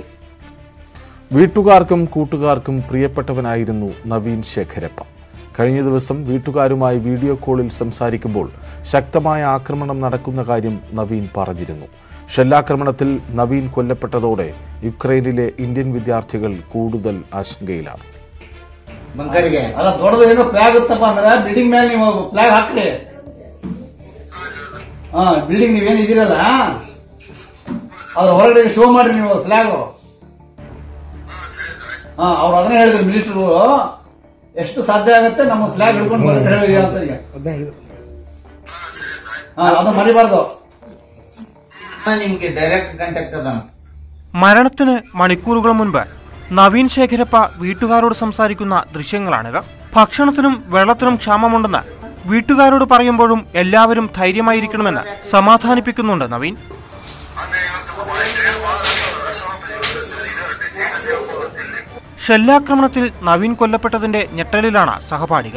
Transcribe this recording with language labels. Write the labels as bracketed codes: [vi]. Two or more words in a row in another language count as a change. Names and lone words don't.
[ml] വീട്ടുകാർക്കും കൂട്ടുകാർക്കും പ്രിയപ്പെട്ടവനായിരുന്നു നവീൻ ശേഖരപ്പ. കഴിഞ്ഞ ദിവസം വീട്ടുകാരുമായി വീഡിയോ കോളിൽ സംസാരിക്കുമ്പോൾ ശക്തമായ ആക്രമണം നടക്കുന്ന കാര്യം നവീൻ പറഞ്ഞിരുന്നു. ഷെല്ലാക്രമണത്തിൽ നവീൻ കൊല്ലപ്പെട്ടതോടെ യുക്രൈനിലെ ഇന്ത്യൻ വിദ്യാർത്ഥികൾ കൂടുതൽ ആശങ്കയിലാണ്. [kn] ಹೊರಗಡೆ ಶೋ ಮಾಡ್ರಿ ನೀವು ಫ್ಲಾಗ್. ಅವ್ರು ಅದನ್ನ ಹೇಳಿದ್ರು ಮಿನಿಸ್ಟರ್ ಎಷ್ಟು ಸಾಧ್ಯ ಆಗುತ್ತೆ ನಮ್ಮ ಫ್ಲಾಗ್ ಹಿಡ್ಕೊಂಡು ಬರುತ್ತೆ ಹೇಳಿ ಅಂತ. ಅದು ಮರಿಬಾರ್ದು. ನಿಮ್ಗೆ [en] direct contact [kn] ಅದ. [ml] മരണത്തിന് മണിക്കൂറുകൾ മുൻപ് നവീൻ ശേഖരപ്പ വീട്ടുകാരോട് സംസാരിക്കുന്ന ദൃശ്യങ്ങളാണിത്. ഭക്ഷണത്തിനും വെള്ളത്തിനും ക്ഷാമമുണ്ടെന്ന് വീട്ടുകാരോട് പറയുമ്പോഴും എല്ലാവരും ധൈര്യമായിരിക്കണമെന്ന് സമാധാനിപ്പിക്കുന്നുണ്ട് നവീൻ. ഷെല്ലാക്രമണത്തിൽ നവീൻ കൊല്ലപ്പെട്ടതിന്റെ ഞെട്ടലിലാണ് സഹപാഠികൾ.